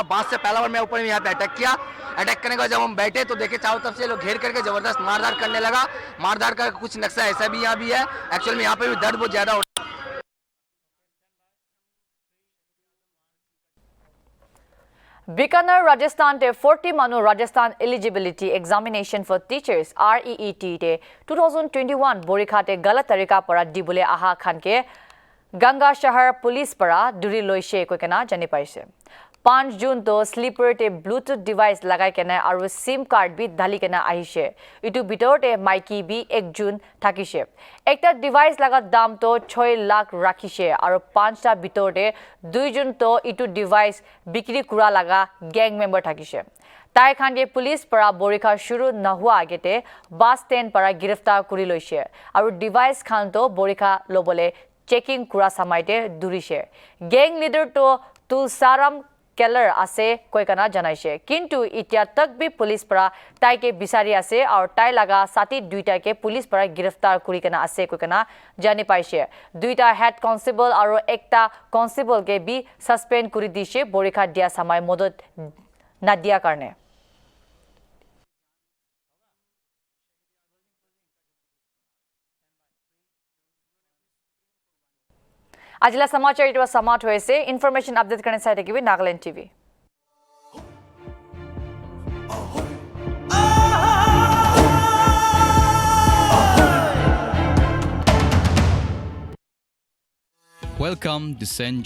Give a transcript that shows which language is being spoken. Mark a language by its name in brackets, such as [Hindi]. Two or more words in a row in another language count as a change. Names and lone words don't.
[Hindi] बांस से पहला बार मैं ऊपर यहाँ पे अटैक किया। अटैक करने के बाद जब हम बैठे तो देखे चारों तरफ से लोग घेर करके जबरदस्त मारधाड़ करने लगा। मारधाड़ का कुछ नक्शा ऐसा भी यहाँ भी है। एक्चुअल में यहाँ पे भी दर्द बहुत ज्यादा होता है। [Naga Pidgin] Bikaner Rajasthan te 40 manu Rajasthan eligibility examination for teachers REET te 2021 borikha te galat tarika para dibule aha khan ke Ganga Shahar police para duri loise koikena jani paise 5 June to sleeper te [English] bluetooth device [Naga Pidgin] lagai kena aru [English] sim card [Naga Pidgin] bi dhali kena ahishe itu bitor te maiki bi 1 June thakise ekta device laga dam to 6 lakh rakhishe aru 5 ta bitor te 2 June to itu device bikri kura laga [English] gang member [Naga Pidgin] thakise tai khan ke police para borikha shuru nahua agete [English] bus stand [Naga Pidgin] para giraftar kuri loise aru device khan to borikha lobole checking kura samaite durise [English] gang leader [Naga Pidgin] to Tulsaram Keller ase koikana janaise kintu itia tak bi police para tai ke bisari ase aur tai laga sati duita ke police para giraftar kuri kana ase koikana jani paise duita [English] head constable [Naga Pidgin] aru ekta constable ke bi suspend kuri dishe borikha dia samay modot nadia karne Ajila samachar it was samat hoise [English] information update [Naga Pidgin] karne site kibi Nagaland TV [English] Welcome to St.